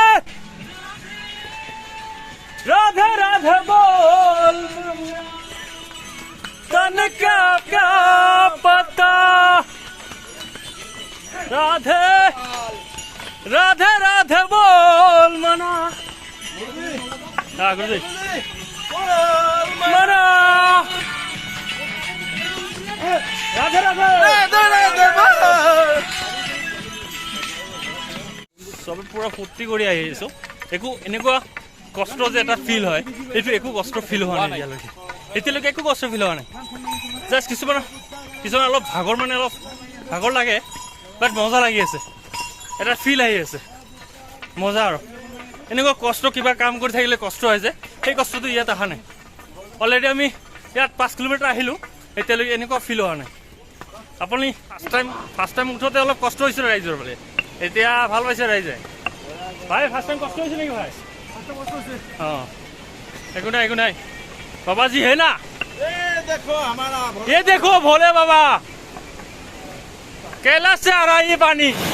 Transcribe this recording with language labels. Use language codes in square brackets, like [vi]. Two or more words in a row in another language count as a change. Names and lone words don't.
[hi] राधे राधे बोल तन का क्या पता राधे राधे राधे बोल मना गुरुजी मना राधे राधे राधे [as] সবে পুৰা ফূৰ্তি কৰি আহি আছোঁ একো এনেকুৱা কষ্ট যে এটা ফিল হয় এইটো একো কষ্ট ফিল হোৱা নাই এতিয়ালৈকে একো কষ্ট ফিল হোৱা নাই জাষ্ট কিছুমান অলপ ভাগৰ লাগে বাট মজা লাগি আছে এটা ফিল আহি আছে মজা আৰু এনেকুৱা কষ্ট কিবা কাম কৰি থাকিলে কষ্ট হয় যে সেই কষ্টটো ইয়াত অহা নাই অলৰেডি আমি ইয়াত 5 কিলোমিটাৰ আহিলোঁ এতিয়ালৈকে এনেকুৱা ফিল হোৱা নাই আপুনি [en] first time [as] উঠোতে অলপ কষ্ট হৈছিল ৰাইজৰ বোলে এতিয়া ভাল পাইছে ৰাইজে ভাই [en] first time [as] কষ্ট হৈছে নেকি ভাই [hi] हाँ एक नहीं बाबा जी है ना ये देखो भोले बाबा कैलाश से आ रहा है ये पानी